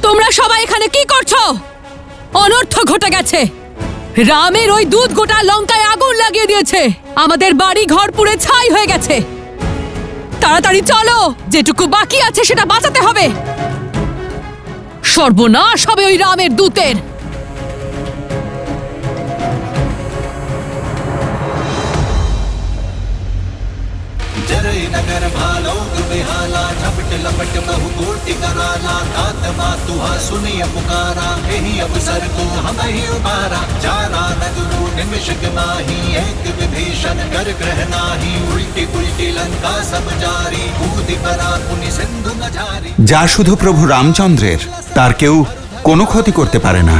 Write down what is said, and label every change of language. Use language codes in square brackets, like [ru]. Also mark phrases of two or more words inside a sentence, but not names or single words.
[bn] সবাই এখানে কি করছো? অনর্থ ঘটে গেছে। রামের ওই দুধ গোটা লঙ্কায় আগুন লাগিয়ে দিয়েছে। আমাদের বাড়ি ঘর পুড়ে ছাই হয়ে গেছে। তাড়াতাড়ি চলো, যেটুকু বাকি আছে সেটা বাঁচাতে হবে। সর্বনাশ হবে ওই রামের দূতের। [awa] जरई नगर भालोग बेहाला झपट लपट बहु कोटि कराला तात मातुहा सुनिय पुकारा यही अवसर को हम ही उबारा जारा नगरु निमिषक माही एक विभीषण कर ग्रह नाही उल्टी पुल्टी लंका सब जारी कूदि परा पुनि सिंधु न जारी। [bn] যা শুধু প্রভু রামচন্দ্রের, তার কেউ কোনো ক্ষতি করতে পারে না।